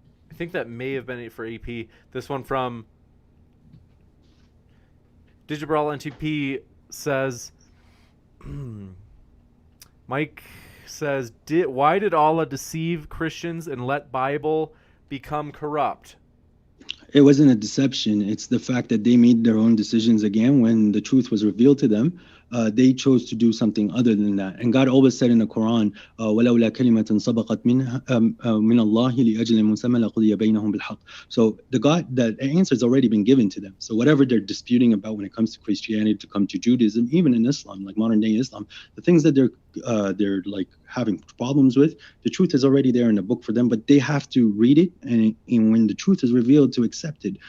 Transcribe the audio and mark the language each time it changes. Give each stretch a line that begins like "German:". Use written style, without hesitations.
English: I think that may have been it for AP. This one from Digibral NTP says, Mike says, why did Allah deceive Christians and let Bible become corrupt? It wasn't a deception. It's the fact that they made their own decisions again when the truth was revealed to them. They chose to do something other than that.
Arabic: And God always said in the Quran, وَلَوْلَا كَلِمَةٌ سَبَقَتْ مِنَ اللَّهِ لِأَجْلٍ مُسَمًّى لَقُضِيَ بَيْنَهُم بِالْحَقِّ.
English: So the answer has already been given to them. So whatever they're disputing about when it comes to Christianity, to come to Judaism, even in Islam, like modern day Islam, the things that they're like having problems with, the truth is already there in the book for them, but they have to read it, and when the truth is revealed, to accept it.